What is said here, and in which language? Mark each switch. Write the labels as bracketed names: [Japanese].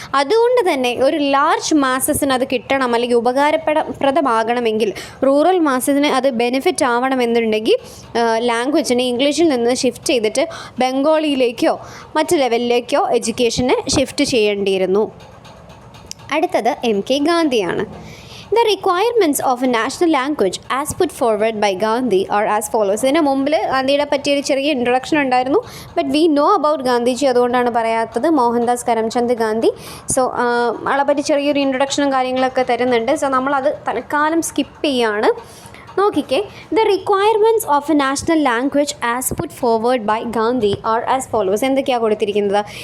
[Malayalam] അതുകൊണ്ട് തന്നെ ഒരു ലാർജ് മാസസിന് അത് കിട്ടണം അല്ലെങ്കിൽ ഉപകാരപ്രദമാകണമെങ്കിൽ, റൂറൽ മാസസിന് അത് ബെനിഫിറ്റ് ആവണമെന്നുണ്ടെങ്കിൽ ലാംഗ്വേജിനെ ഇംഗ്ലീഷിൽ നിന്ന് ഷിഫ്റ്റ് ചെയ്തിട്ട് ബംഗാളിയിലേക്കോ മറ്റ് ലെവലിലേക്കോ സ്കൂളിലേക്കോ എഡ്യൂക്കേഷന് ഷിഫ്റ്റ് ചെയ്യേണ്ടിയിരുന്നു. അടുത്തത് MK ഗാന്ധിയാണ്. [English] The requirements of a national language as put forward by Gandhi are as follows. [Malayalam] ഇതിന് മുമ്പിൽ ഗാന്ധിയുടെ പറ്റിയൊരു ചെറിയ ഇൻട്രൊഡക്ഷൻ ഉണ്ടായിരുന്നു. [English] but we know about Gandhiji, [Malayalam] അതുകൊണ്ടാണ് പറയാത്തത്. മോഹൻദാസ് കരംചന്ദ് ഗാന്ധി. സോ ആളെ പറ്റി ചെറിയൊരു ഇൻട്രൊഡക്ഷനും കാര്യങ്ങളൊക്കെ തരുന്നുണ്ട്. സോ നമ്മളത് തൽക്കാലം സ്കിപ്പ് ചെയ്യാണ്. നോക്കിക്കേ, [English] The requirements of a national language as put forward by Gandhi are as follows. [Malayalam] എന്തൊക്കെയാണ് കൊടുത്തിരിക്കുന്നത്?